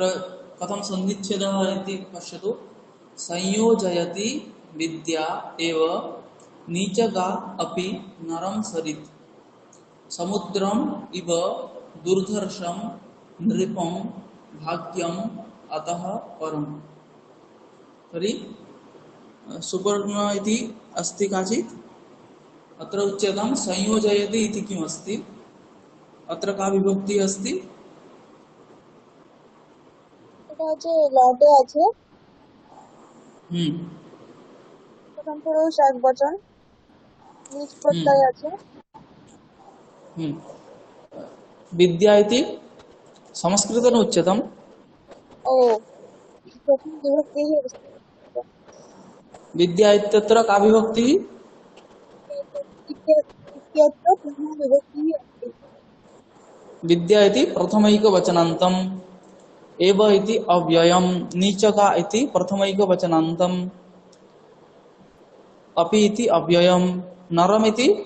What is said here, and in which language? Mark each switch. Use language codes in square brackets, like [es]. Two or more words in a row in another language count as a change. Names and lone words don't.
[sa] कथं सन्धिच्छेदः इति पश्यतु। संयोजयति विद्या एव नीचगा अपि नरं सरित् समुद्रम इव दुर्धर्षं नृपं भाग्यम अतः परम्। तर्हि सुपर्ण इति अस्ति काचित्, अत्र उच्यतां संयोजयति इति किम् अस्ति? अत्र का विभक्ति अस्ति? [bn] আছে লটে আছে প্রথম পুরুষ একবচন, নিজ প্রত্যয় আছে। [sa] विद्या इति संस्कृतेन उच्यतम्। [bn] ও প্রথম বিভক্তি [sa] विद्या इत्यत्र का विभक्तिः? इत्यत्र प्रथम विभक्ति अस्ति। विद्या इति प्रथमैकवचनान्तम्, एव इति अव्ययम्, नीचका इति प्रथमैकवचनान्तम्, अपि इति अव्ययम्, नरम् इति